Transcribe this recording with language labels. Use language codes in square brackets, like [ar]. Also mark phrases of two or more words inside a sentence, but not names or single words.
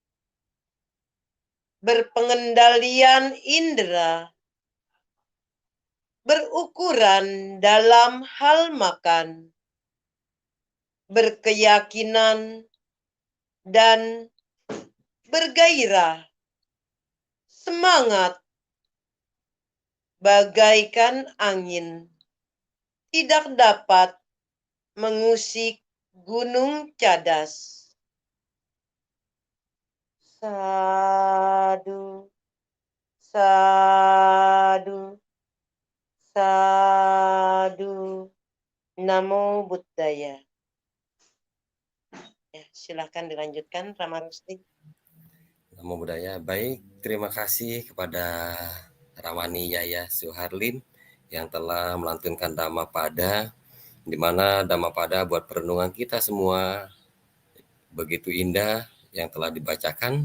[id] Berpengendalian indera, berukuran dalam hal makan, berkeyakinan, dan bergairah, semangat, bagaikan angin, tidak dapat mengusik gunung cadas. [pi] Sadu, sadu, sadu, Namo Buddhaya. [id] Ya, silahkan dilanjutkan, Rama Rusli. [pi] Namo Buddhaya. [id] Baik, terima kasih kepada Ramani Yaya Suharlim yang telah melantunkan Dhammapada, di mana Dhammapada buat perenungan kita semua begitu indah yang telah dibacakan.